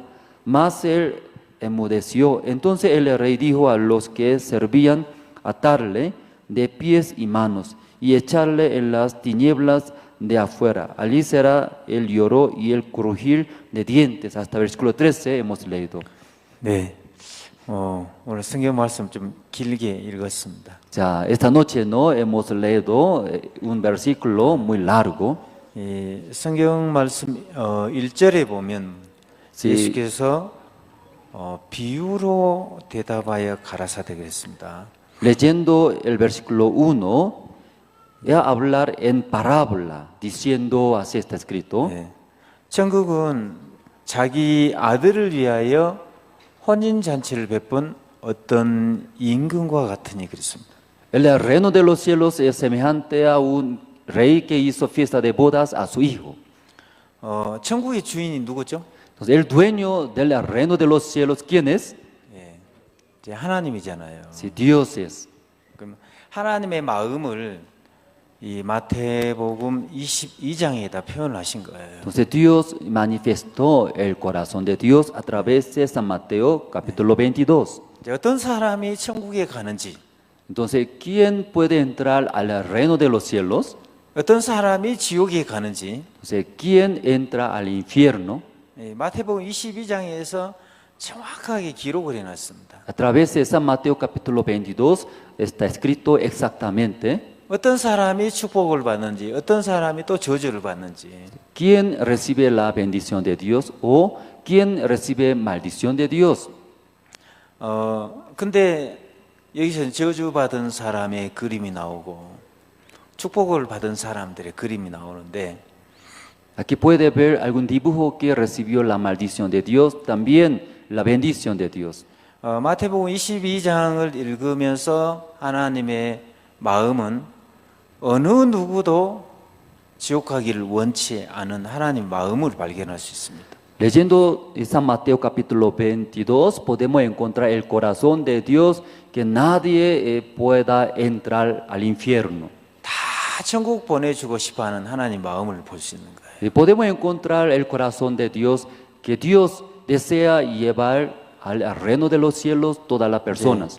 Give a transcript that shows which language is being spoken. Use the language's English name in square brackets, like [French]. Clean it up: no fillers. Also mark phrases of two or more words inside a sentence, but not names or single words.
[Spanish] Mas él enmudeció. Entonces el rey dijo a los que servían: atarle de pies y manos y echarle en las tinieblas de afuera. Allí será el lloro y el crujir de dientes. Hasta versículo 13 hemos leído. [Korean] 네, 오늘 성경 말씀 좀 길게 읽었습니다. [Spanish] Ya, esta noche no hemos leído un versículo muy largo. [Korean] 이 성경 말씀 1절에 보면 [Spanish] Sí. [Korean] 예수께서 비유로 대답하여 가라사대 그랬습니다. [Spanish] Leyendo el versículo 1, a hablar en parábola, diciendo, así está escrito. [Korean] 네. 천국은 자기 아들을 위하여 혼인 잔치를 베푼 어떤 임금과 같으니 그랬습니다. [Spanish] El reino de los cielos es semejante a un rey que hizo fiesta de bodas a su hijo. [Korean] 천국의 주인이 누구죠? [Spanish] Entonces, el dueño del reino de los cielos, ¿quién es? [Korean] 예, 이제 하나님이잖아요. [Spanish] Si Dios es. [Korean] 그럼 하나님의 마음을 이 마태복음 22장에다 표현하신 거예요. [Spanish] Entonces Dios manifestó el corazón de Dios a través de San Mateo capítulo 22. [Korean] 이제 어떤 사람이 천국에 가는지, [Spanish] Entonces, ¿quién puede entrar al reino de los cielos? [Korean] 어떤 사람이 지옥에 가는지, [Spanish] Entonces, ¿quién entra al infierno? [Korean] 마태복음 22장에서 정확하게 기록을 해놨습니다. [Spanish] A través de San Mateo capítulo 22 está escrito exactamente [Korean] 어떤 사람이 축복을 받는지, 어떤 사람이 또 저주를 받는지. [Spanish] quién recibe la bendición de Dios o quién recibe maldición de Dios. [Korean] 근데 여기서 저주 받은 사람의 그림이 나오고 축복을 받은 사람들의 그림이 나오는데 [Spanish] Aquí puede ver algún dibujo que recibió la maldición de Dios, también la bendición de Dios. [Korean] 마태복음 22장을 읽으면서 하나님의 마음은 어느 누구도 지옥 가기를 원치 않은 하나님 마음을 발견할 수 있습니다. [Spanish] Leyendo San Mateo capítulo 22 podemos encontrar el corazón de Dios que nadie pueda entrar al infierno. [Korean] 다 천국 보내주고 싶어하는 하나님 마음을 볼 수 있는 거예요. [Spanish] Y podemos encontrar el corazón de Dios que Dios desea llevar al reino de los cielos todas las personas.